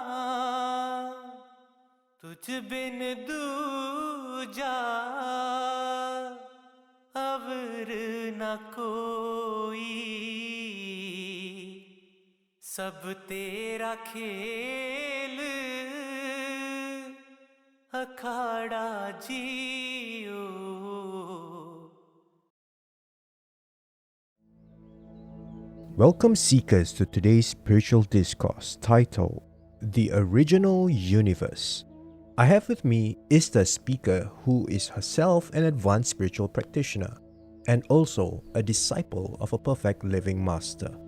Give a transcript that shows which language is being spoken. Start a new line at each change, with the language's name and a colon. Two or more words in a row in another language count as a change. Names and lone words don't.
Punjabi: ਤੁਝ ਬਿਨ ਦੂਜਾ ਅਵਰ ਨ ਕੋਈ ਸਭ ਤੇਰਾ ਖੇਲ ਅਖਾੜਾ ਜੀਉ.
English: Welcome seekers to today's spiritual discourse titled The Original Universe. I have with me ISTAASia speaker who is herself an advanced spiritual practitioner and also a disciple of a perfect living master.